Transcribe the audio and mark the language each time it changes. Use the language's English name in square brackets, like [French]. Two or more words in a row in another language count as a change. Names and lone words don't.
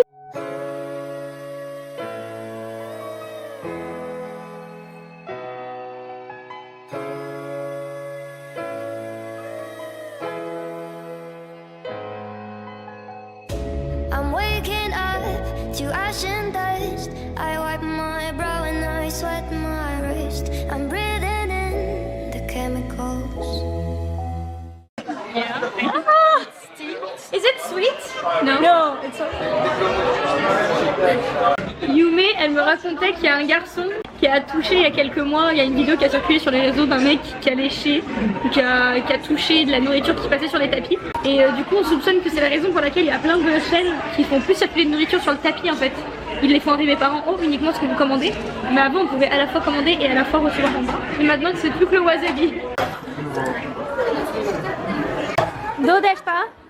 [English] I'm waking up to ash and dust. I wipe my brow and I sweat my wrist. I'm breathing in the chemicals. Yeah. Ah, is it sweet? No. No, it's okay. [French] Yume, elle me racontait qu'il y a un garçon qui a touché il y a quelques mois, il y a une vidéo qui a circulé sur les réseaux d'un mec qui a léché, qui a touché de la nourriture qui passait sur les tapis. Et du coup on soupçonne que c'est la raison pour laquelle il y a plein de chaînes qui font plus circuler de nourriture sur le tapis en fait. Ils les font arriver par en haut uniquement ce que vous commandez. Mais avant on pouvait à la fois commander et à la fois recevoir en bas. Et maintenant c'est plus que le wasabi. [Japanese] どうですか?